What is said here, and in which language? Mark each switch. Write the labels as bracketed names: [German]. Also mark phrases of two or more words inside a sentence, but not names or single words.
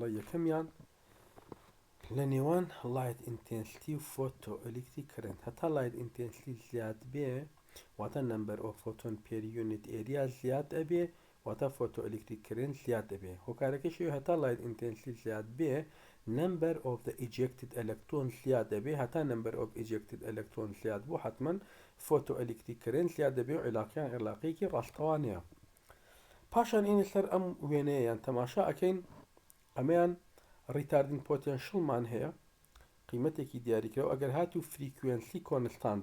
[Central Kurdish] یەکەمیان لە نێوان [English] light intensity [Central Kurdish] و [English] photo electric current, [Central Kurdish] هەتا [English] light intensity [Central Kurdish] زیاد بێ واتە [English] number of photon per unit area [Central Kurdish] زیاد ئەبێ، واتە [English] photo electric current [Central Kurdish] زیاد دەبێ. هۆکارەکەشی هەتا [English] light intensity [Central Kurdish] زیاد بێ [English] number of the ejected electrons [Central Kurdish] زیاد دەبێ، هەتا [English] number of ejected electrons [Central Kurdish] زیاد بوو حتمما [English] photo electric current [Central Kurdish] زیاد دەبێ و علاقەیەکی ڕاستەوانەیە. پاشان ئینە سەر ئەم وێنەیەیان تەماشا ئەکەین، ئەمەیان [English] retarding potential [Central Kurdish] هەیە، قیمەتێکی دیاریکرەوە ئەگەر هاتوو [English] frequency constant